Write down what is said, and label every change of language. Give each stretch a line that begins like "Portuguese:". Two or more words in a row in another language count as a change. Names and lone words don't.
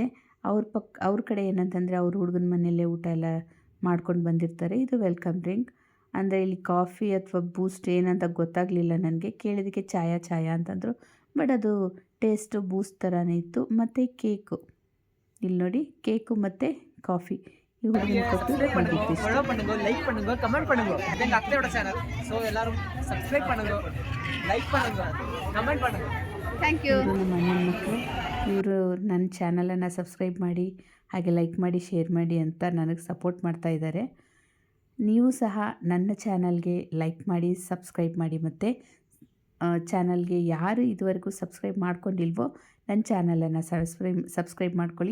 Kannada: ಅವ್ರ ಕಡೆ ಏನಂತಂದರೆ ಅವ್ರ ಹುಡುಗನ ಮನೆಯಲ್ಲೇ ಊಟ ಎಲ್ಲ ಮಾಡ್ಕೊಂಡು ಬಂದಿರ್ತಾರೆ. ಇದು
English: welcome drink
Kannada: ಅಂದರೆ ಇಲ್ಲಿ ಕಾಫಿ ಅಥವಾ ಬೂಸ್ಟ್ ಏನಂತ ಗೊತ್ತಾಗಲಿಲ್ಲ ನನಗೆ. ಕೇಳಿದ್ದಕ್ಕೆ ಚಾಯ ಅಂತಂದರು, ಬಟ್ ಅದು ಟೇಸ್ಟು ಬೂಸ್ಟ್ ಥರನೇ ಇತ್ತು. ಮತ್ತು ಕೇಕು, ಇಲ್ಲಿ ನೋಡಿ ಕೇಕು ಮತ್ತು ಕಾಫಿ ಈ ಹುಡುಗನ ಕೊಟ್ಟು ಹೋಗಿತ್ತು.
Tamil: ஃபாலோ பண்ணுங்க, லைக் பண்ணுங்க, கமெண்ட் பண்ணுங்க. இது எங்க அத்தையோட சேனல், ஸோ எல்லாரும் சப்ஸ்கிரைப் பண்ணுங்க, லைக் பண்ணுங்க, கமெண்ட் பண்ணுங்க.
English: thank you.
Kannada: ಇವರು ನಮ್ಮ ಅಣ್ಣನ ಮಕ್ಕಳು. ಇವರು ನನ್ನ ಚಾನಲನ್ನು ಸಬ್ಸ್ಕ್ರೈಬ್ ಮಾಡಿ ಹಾಗೆ ಲೈಕ್ ಮಾಡಿ ಶೇರ್ ಮಾಡಿ ಅಂತ ನನಗೆ ಸಪೋರ್ಟ್ ಮಾಡ್ತಾ ಇದ್ದಾರೆ. ನೀವು ಸಹ ನನ್ನ ಚಾನಲ್ಗೆ ಲೈಕ್ ಮಾಡಿ ಸಬ್ಸ್ಕ್ರೈಬ್ ಮಾಡಿ, ಮತ್ತು ಚಾನಲ್ಗೆ ಯಾರು ಇದುವರೆಗೂ ಸಬ್ಸ್ಕ್ರೈಬ್ ಮಾಡ್ಕೊಂಡಿಲ್ವೋ ನನ್ನ ಚಾನಲನ್ನು ಸಬ್ಸ್ಕ್ರೈಬ್ ಮಾಡ್ಕೊಳ್ಳಿ.